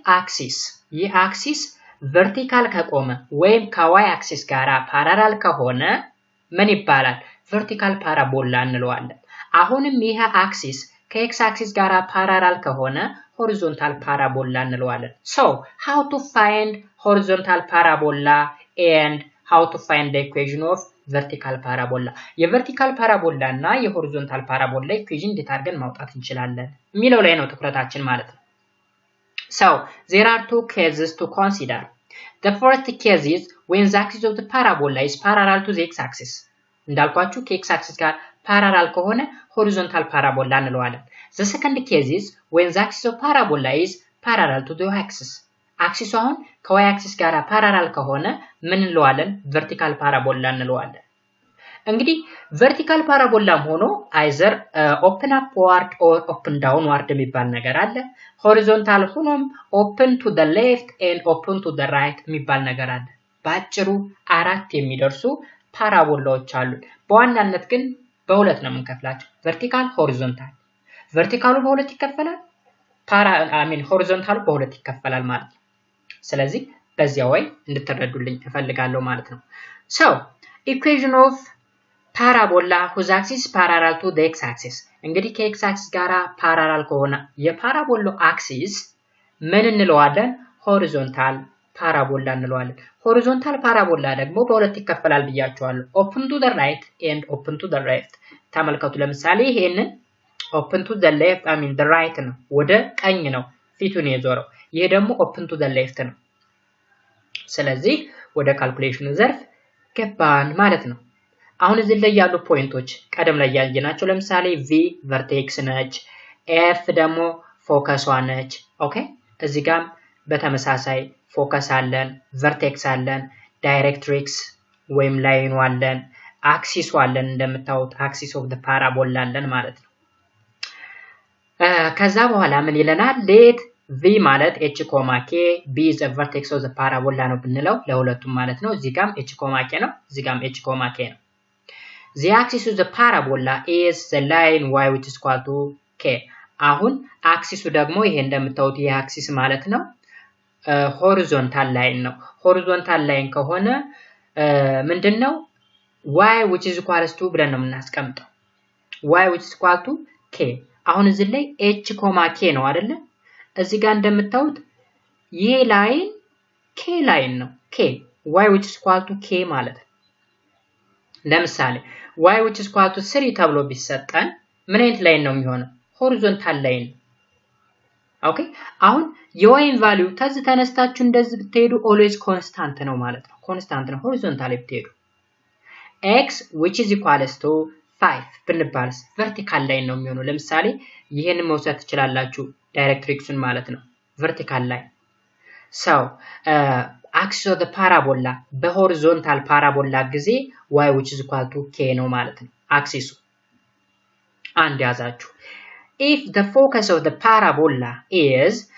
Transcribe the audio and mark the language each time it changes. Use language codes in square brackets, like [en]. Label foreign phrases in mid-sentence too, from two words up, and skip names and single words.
[am] አክሲስ vertical ከቆመ ወይም ከዋይ አክሲስ ጋር ፓራላል ከሆነ ምን ይባላል [en] vertical parabola [am] እንለዋለን አሁንም ይሄ አክሲስ ከኤክስ አክሲስ ጋር ፓራላል ከሆነ [en] horizontal parabola እንለዋለን so how to find horizontal parabola and how to find the equation of vertical parabola የvertical parabola እና የhorizontal parabola equation [am] እንዴት አድርገን ማውጣት እንችላለን የሚለው ላይ ነው ትኩረታችን ማለት ነው [en] so there are two cases to consider the first case is when the axis of the parabola is parallel to the x-axis [am] እንዳልኳችሁ ከx axis ጋር parallel ከሆነ [en] horizontal parabola እንለዋለን the second case is when the axis of parabola is parallel to the y-axis [am] አክሲሱ አሁን ከዋይ አክሲስ ጋር ፓራላል ከሆነ ምን እንለዋለን [en] vertical parabola እንለዋለን እንግዲህ vertical parabola ሆኖ either open upward or open downward [am] የሚባል ነገር አለ [en] horizontal ሆኖም open to the left and open to the right [am] የሚባል ነገር አለ ባጭሩ አራት የሚደርሱ ፓራቦላዎች አሉ በዋናነት ግን በሁለት ነው የምንከፍላቸው [en] vertical horizontal [am] verticalu በሁለት ይከፈላል horizontal በሁለት ይከፈላል ማለት ነው ስለዚህ በዚያ way እንድትረዱልኝ እፈልጋለሁ ማለት ነው [en] so equation of parabola whose axis is parallel to the x-axis [am] እንግዲህ ከx axis ጋራ parallel ከሆነ የፓራቦላው axis ምን እንለዋለን [en] horizontal parabola [am] እንለዋለን [en] horizontal parabola [am] ደግሞ በሁለት ይከፈላል ብያችኋለሁ [en] open to the right and open to the left [am] ተመልከቱ ለምሳሌ ይሄንን [en] open to the left the right [am] ነው ወደ ቀኝ ነው ፊቱን የዞረው ይሄ ደግሞ [en] open to the left [am] ነው ስለዚህ ወደ ካልኩሌሽኑ ዘርፍ ገባን ማለት ነው አሁን እዚህ ላይ ያሉ ፖይንቶች ቀደም ላይ ያየናቸው ለምሳሌ v vertex ነች f ደግሞ ፎከሷ ነች ኦኬ እዚህ ጋር በተመሳሳይ ፎከስ አለን vertex አለን ዳይሬክትሪክስ ወይም ላይኑ አለን አክሲሱ አለን እንደምታዩት [en] axis of the parabola [am] አለን ማለት ነው ከዛ በኋላ ምን ይለናል [en] let v ማለት h, k b is the vertex of the parabola [am] ነው ብንለው ለሁለቱም ማለት ነው እዚህ ጋርም h, k ነው [en] እዚህ ጋርም h, k ነው the axis of the parabola is the line y which is equal to [am] k አሁን አክሲሱ ደግሞ ይሄ እንደምታዩት ይሄ አክሲስ ማለት ነው [en] horizontal line [am] ነው [en] horizontal line [am] ከሆነ ምንድነው [en] y which is equal to [am] ብለን ነው የምናስቀምጠው [en] y which is equal to k [am] አሁን እዚህ ላይ h, k ነው አይደለ እዚህ ጋር እንደምታዩት ይሄ ላይን k ላይን ነው k [en] y which is equal to k [am] ማለት ነው ለምሳሌ [en] y which is equal to 3 [am] ተብሎ ቢሰጠን ምን አይነት ላይን ነው የሚሆነው horizontal ላይን ኦኬ አሁን የyን ቫልዩ ከዚህ ተነስታችሁ እንደዚህ ብትሄዱ [en] always constant [am] ነው ማለት ነው constant ነው horizontal ብትሄዱ [en] x which is equal to 5 [am] ብንባልስ vertical ላይን ነው የሚሆነው ለምሳሌ ይሄንን መውሰድ ትችላላችሁ ዳይሬክትሪክሱን ማለት ነው [en] vertical line so axis of the parabola [am] በሆሪዞንታል ፓራቦላ ጊዜ [en] y which is equal to k [am] ነው ማለት ነው አክሲሱ አንድ ያዛችሁ [en] if the focus of the parabola is